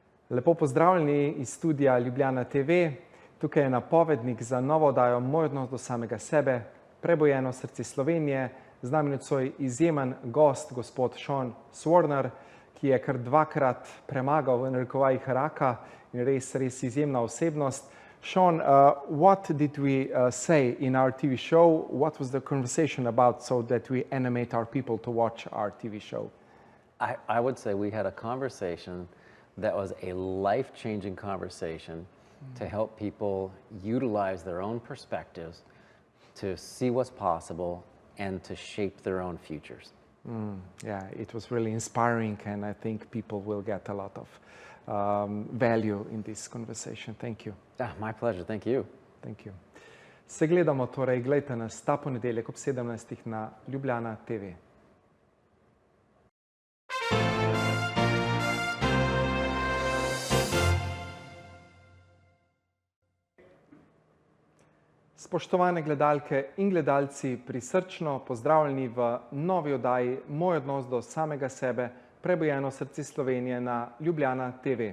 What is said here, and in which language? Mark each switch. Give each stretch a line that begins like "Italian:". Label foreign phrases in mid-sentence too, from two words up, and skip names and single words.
Slovenian: Lepo pozdravljeni iz studia Ljubljana TV. Tukaj je napovednik za novo oddajo Moj odnos do samega sebe, prebojeno srce Slovenije. Z nami nocoj izjemen gost, gospod Swarner, ki je kar dvakrat premagal v narekovajih raka in res izjemna osebnost.
English: Sean, what did we say in our TV show? What was the conversation about so that we animate our people to watch our TV show? I would say we had a conversation that was a life-changing conversation to help people utilize their own perspectives, to see what's possible, and to shape their own futures. Yeah, it was really inspiring, and I think people will get a lot of value in this conversation. Thank you. My pleasure. Thank you. Thank you.
Slovenian: Se gledamo, torej, gledajte nas ta ponedeljek ob 17. na Ljubljana TV. Spoštovane gledalke in gledalci, prisrčno pozdravljeni v novi oddaji Moj odnos do samega sebe, prebojeno srce Slovenije na Ljubljana TV.